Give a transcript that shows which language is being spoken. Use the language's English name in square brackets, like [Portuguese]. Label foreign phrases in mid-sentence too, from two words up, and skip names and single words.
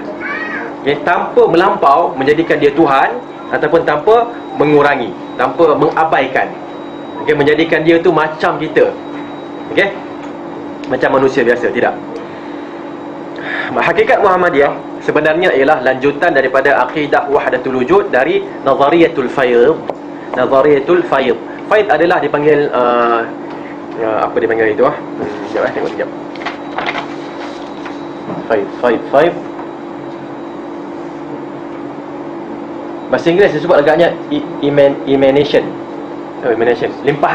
[Malay] Okey, tanpa melampau menjadikan dia Tuhan ataupun tanpa mengurangi, tanpa mengabaikan. Okey, menjadikan dia tu macam kita. Okey? Macam manusia biasa, tidak. Hakikat Muhammadiyah sebenarnya ialah lanjutan daripada akidah [Arabic] وحدة الوجود [Malay] dari [Arabic] نظرية الفيض. نظرية الفيض. [Malay] Fayd adalah dipanggil apa dipanggil itu sekejap tengok sekejap. Fayd. Bahasa Inggeris disebut agaknya emanation. Emanation, limpahan.